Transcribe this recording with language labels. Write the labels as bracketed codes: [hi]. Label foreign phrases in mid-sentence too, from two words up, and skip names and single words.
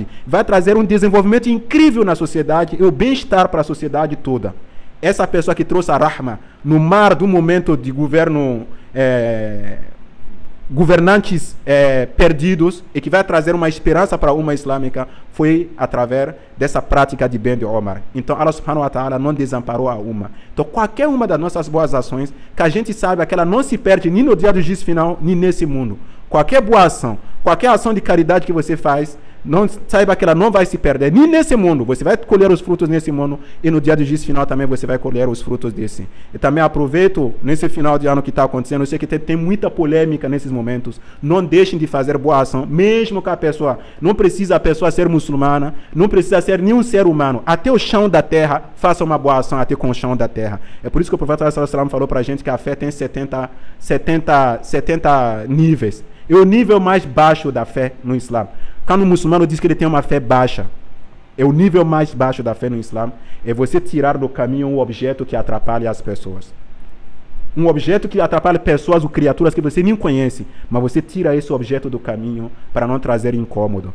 [pt] Vai trazer um desenvolvimento incrível na sociedade e o bem-estar para a sociedade toda. Essa pessoa que trouxe a rahma no mar do momento de governo, governantes perdidos, e que vai trazer uma esperança para a Ummah islâmica, foi através dessa prática de bem de Omar. Então [ar] الله سبحانه وتعالى [pt] não desamparou a Ummah. Então qualquer uma das nossas boas ações, que a gente sabe que ela não se perde nem no dia do juízo final, nem nesse mundo. Qualquer boa ação, qualquer ação de caridade que você faz, não saiba que ela não vai se perder, nem nesse mundo. Você vai colher os frutos nesse mundo, e no dia do juízo final também você vai colher os frutos desse. E também aproveito nesse final de ano que está acontecendo. Eu sei que tem muita polêmica nesses momentos. Não deixem de fazer boa ação, mesmo que a pessoa não precisa a pessoa ser muçulmana, não precisa ser nenhum ser humano. Até o chão da terra, faça uma boa ação até com o chão da terra. É por isso que o profeta [ar] صلى الله عليه وسلم [pt] falou para a gente que a fé tem 70 níveis. E o nível mais baixo da fé no Islã, quando o muçulmano diz que ele tem uma fé baixa, é o nível mais baixo da fé no Islã, é você tirar do caminho um objeto que atrapalha as pessoas. Um objeto que atrapalha pessoas ou criaturas que você nem conhece, mas você tira esse objeto do caminho para não trazer incômodo.